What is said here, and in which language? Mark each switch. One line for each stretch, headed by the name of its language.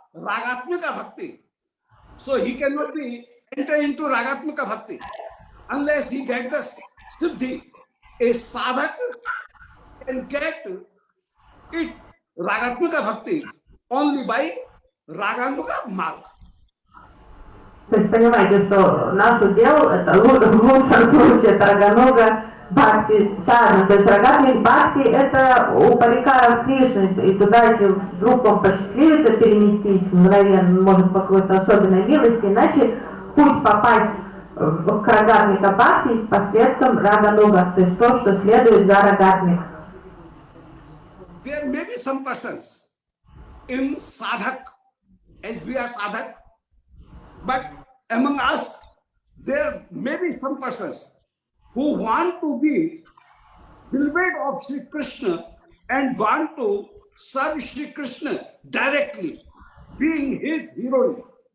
English: Ragatmika Bhakti. So he cannot be enter into Ragatmika Bhakti unless he get the Siddhi. A sadhak can get it Ragatmika Bhakti only by Raganuga Marg.
Russian: То есть понимаете, что наш удел это в лучшем случае это Раганога Бхакти Садхана. То есть Рагатмик Бхакти это у парикаров Кришны. И туда, если вдруг вам посчастливится перенестись, мгновенно, может по какой-то особенной милости, иначе путь попасть к Рагатмика Бхакти посредством Раганога. То есть то, что следует за Рагатмик.
English: There may be some persons in sadhak, as we are sadhak, but among us, there may be some persons who want to be beloved of Sri Krishna and want to serve Sri Krishna directly, being his hero.